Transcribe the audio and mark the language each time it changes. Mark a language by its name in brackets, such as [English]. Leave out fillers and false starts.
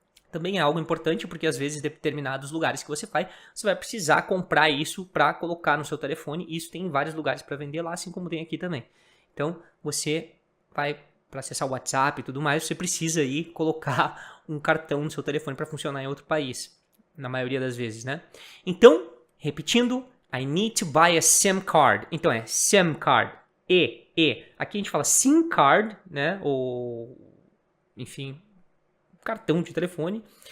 [Portuguese] Também é algo importante porque às vezes em determinados lugares que você vai precisar comprar isso para colocar no seu telefone. Isso tem em vários lugares para vender lá, assim como tem aqui também. Então, você vai para acessar o WhatsApp e tudo mais, você precisa aí colocar um cartão no seu telefone para funcionar em outro país. Na maioria das vezes, né? Então, repetindo, [English] I need to buy a SIM card. [Portuguese] Então é SIM card. Aqui a gente fala SIM card, né? Ou, enfim, cartão de telefone.